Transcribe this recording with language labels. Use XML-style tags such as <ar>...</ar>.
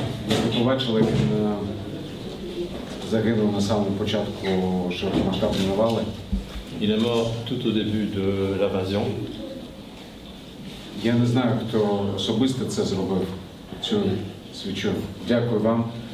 <uk>Як ви побачили, він загинув на самому початку широкомасштабної навали.</uk> <fr>Il est mort tout au début de l'invasion.</fr> <uk>Я не знаю, хто особисто це зробив, цю свічу. Дякую вам.</uk>